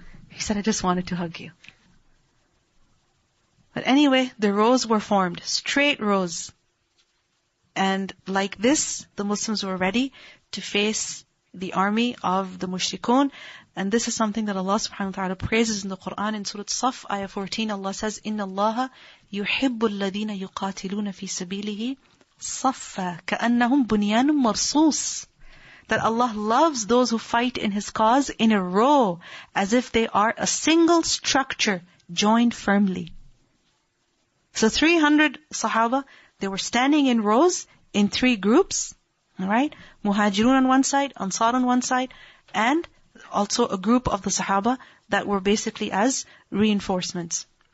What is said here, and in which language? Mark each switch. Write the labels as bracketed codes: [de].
[en] He said, I just wanted to hug you. But anyway, the rows were formed, straight rows. And like this, the Muslims were ready to face the army of the mushrikun. And this is something that Allah subhanahu wa ta'ala praises in the Quran. In Surah Saf, ayah 14, Allah says, [ar] إِنَّ اللَّهَ يُحِبُّ الَّذِينَ يُقَاتِلُونَ فِي سَبِيلِهِ صَفًّا كَأَنَّهُمْ بُنْيَانٌ مَرْصُوصٌ. [en] That Allah loves those who fight in His cause in a row, as if they are a single structure joined firmly. So 300 Sahaba, they were standing in rows in 3 groups. Alright? Muhajirun on one side, Ansar on one side, and also a group of the Sahaba that were basically as reinforcements.